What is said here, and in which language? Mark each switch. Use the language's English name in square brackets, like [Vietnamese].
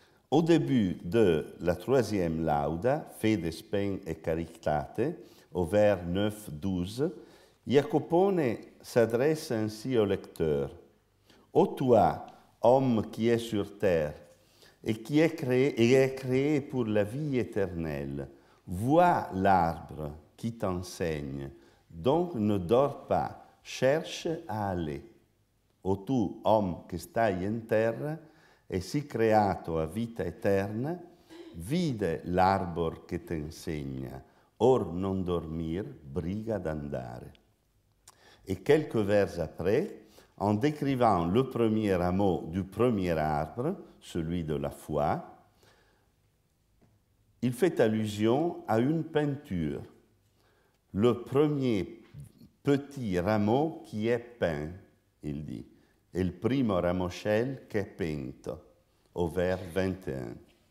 [French] Au début de la troisième lauda, Fede, Spem et Caritate, au vers 9-12, Jacopone s'adresse ainsi au lecteur. Ô toi, homme qui es sur terre et qui est créé pour la vie éternelle, vois l'arbre qui t'enseigne, donc ne dors pas, cherche à aller. [Italian] O tu, homme che stai in terra, e si creato a vita eterna, vide l'arbor che t'insegna, or non dormir, briga d'andare. [French] Et quelques vers après, en décrivant le premier rameau du premier arbre, celui de la foi, il fait allusion à une peinture, le premier petit rameau qui est peint, il dit, [Italian] il primo ramoscel che è peinto, [French] au vers 21.